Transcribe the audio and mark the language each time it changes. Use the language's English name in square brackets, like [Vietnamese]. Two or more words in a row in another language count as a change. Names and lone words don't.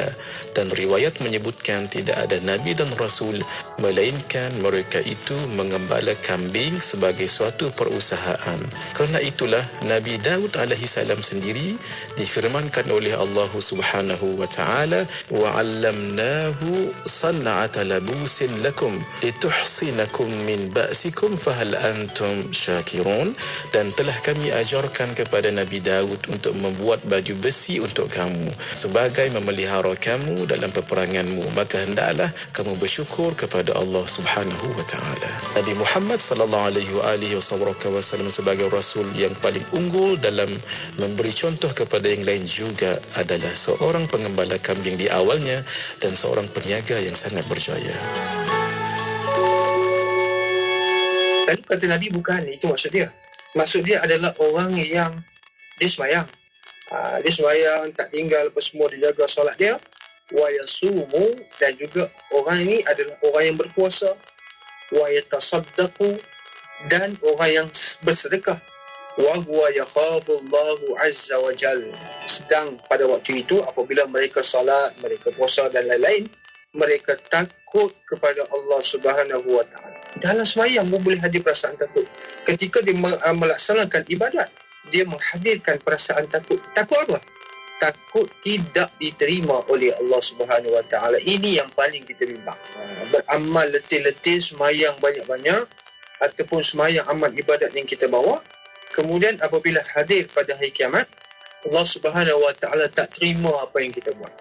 [Malay] Dan riwayat menyebutkan tidak ada nabi dan rasul melainkan mereka itu mengembala kambing sebagai suatu perusahaan. Kerana itulah Nabi Daud alaihissalam sendiri difirmankan oleh [Arabic] الله سبحانه وتعالى, وعلمناه صنعة لبوس لكم لتحصنكم من بأسكم فهل أنتم شاكرون. [Malay] Dan telah kami ajarkan kepada Nabi Daud untuk membuat baju besi untuk kamu sebagai memelihara kamu dalam peperanganmu, maka hendaklah kamu bersyukur kepada [Arabic] الله سبحانه وتعالى. [Malay] Nabi Muhammad [Arabic] صلى الله عليه وسلم [Malay] sebagai rasul yang paling unggul dalam memberi contoh kepada yang lain juga adalah seorang pengembala kambing di awalnya dan seorang peniaga yang sangat berjaya. Lalu kata Nabi, bukan itu maksud dia. Maksud dia adalah orang yang dia semayang. Dia semayang, tak tinggal apa semua, dia jaga solat dia. [Arabic] ويصوم, [Malay] dan juga orang ini adalah orang yang berpuasa. [Arabic] ويتصدق, [Malay] dan orang yang bersedekah. [Arabic] وهو يخاف الله عز وجل. [Malay] Sedang pada waktu itu apabila mereka salat, mereka puasa dan lain-lain, mereka takut kepada [Arabic] الله سبحانه وتعالى. [Malay] Dalam sembahyang pun boleh hadir perasaan takut. Ketika dia melaksanakan ibadat, dia menghadirkan perasaan takut. Takut apa? Takut tidak diterima oleh [Arabic] الله سبحانه وتعالى. [Malay] Ini yang paling kita bimbang. Beramal letih-letih, sembahyang banyak-banyak ataupun sembahyang amal ibadat yang kita bawa, kemudian apabila hadir pada hari kiamat, [Arabic] الله سبحانه وتعالى [Malay] tak terima apa yang kita buat.